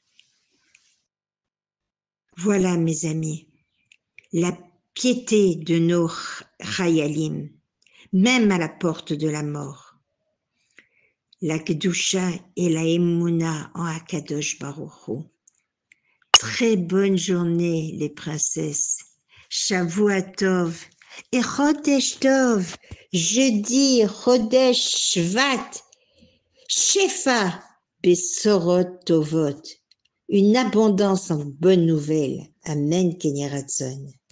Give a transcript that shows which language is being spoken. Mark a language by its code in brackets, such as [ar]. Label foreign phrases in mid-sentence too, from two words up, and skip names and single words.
[fr] Voilà, mes amis, la piété de nos Chayalim, même à la porte de la mort. La Kedusha et la Emouna en [he] הקדוש ברוך הוא. [fr] Très bonne journée, les princesses. [he] שבוע טוב et חודש טוב. Jeudi, חודש שבט. שפע בשורות טובות. [fr] Une abondance en bonnes nouvelles. [he] אמן כן יהי רצון.